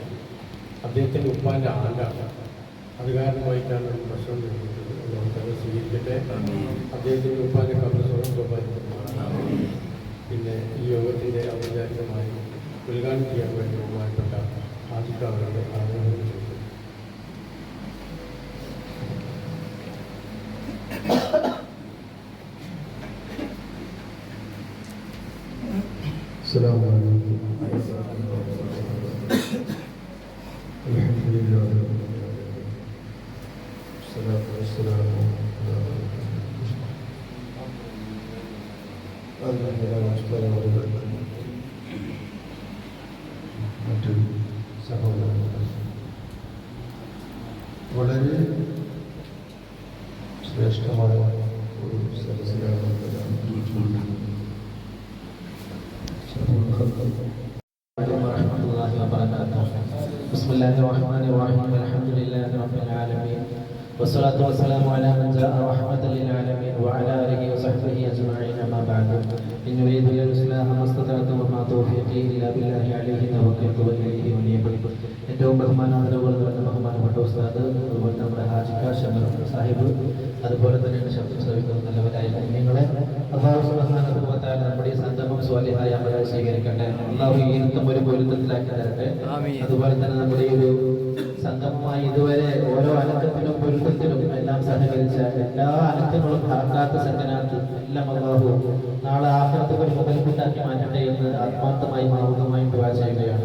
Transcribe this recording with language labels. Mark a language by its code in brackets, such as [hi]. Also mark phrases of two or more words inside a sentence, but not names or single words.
[ml] അദ്ദേഹത്തിൻ്റെ ഉപ്പാൻ്റെ ആണ്ടാണ്. അത് കാരണമായിട്ടാണ് ഭക്ഷണം നൽകിയിട്ടുള്ളത്. നമുക്കത് സ്വീകരിക്കട്ടെ. അദ്ദേഹത്തിൻ്റെ ഉപ്പാൻ്റെ കബർ സ്വർഗ്ഗമായി. പിന്നെ ഈ യോഗത്തിൻ്റെ ഔപചാരികമായി ഉദ്ഘാടനം ചെയ്യാൻ വേണ്ടി ബഹുമാനപ്പെട്ട ഹാജിക്കാവരുടെ ആഗ്രഹം ചെയ്തു. [ar] السلام عليكم. الحمد لله والصلاة والسلام [ml] മറ്റു സഹോദരങ്ങൾ, വളരെ ശ്രേഷ്ഠമായ ഒരു സദസ്സിലാണ്. [ar] بسم الله الرحمن الرحيم. الحمد لله رب العالمين والصلاة والسلام على من جاء رحمة للعالمين وعلى آله وصحبه أجمعين. أما بعد إن يريد الإصلاح ما استطعت وما توفيقي إلا بالله عليه توكلت وإليه أنيب. [ml] ഏറ്റവും ബഹുമാനാദരവുകൾ നിറഞ്ഞ ബഹുമാനപ്പെട്ട ഉസ്താദ്, അതുപോലെ നമ്മുടെ ഹാജിക്ക ഷമർ സാഹിബ്, അതുപോലെ തന്നെ ശബ്ദം ശ്രവിക്കുന്ന നല്ലവരായ കുഞ്ഞുങ്ങളെ, [ar] الله سبحانه وتعالى [ml] നമ്മുടെ ഈ സംഗമം സ്വാലിഹായ അമലായി സ്വീകരിക്കട്ടെ. അല്ലാഹു ഈ ഇരുത്തം ഒരു പൊരുത്തത്തിലാക്കി തരട്ടെ. അതുപോലെ തന്നെ നമ്മുടെ ഈ ഒരു സംഗമമായി ഇതുവരെ ഓരോ അനക്കത്തിനും പൊരുത്തത്തിനും എല്ലാം സഹകരിച്ച എല്ലാ അനക്കങ്ങളും ആക്കാത്ത സക്കനാത്ത് എല്ലാം അല്ലാഹു നാളെ ആഖിറത്തിൽ മുതൽക്കൂട്ടാക്കി മാറ്റട്ടെ എന്ന് ആത്മാർത്ഥമായി മൗനമായി ദുആ ചെയ്യുകയാണ്.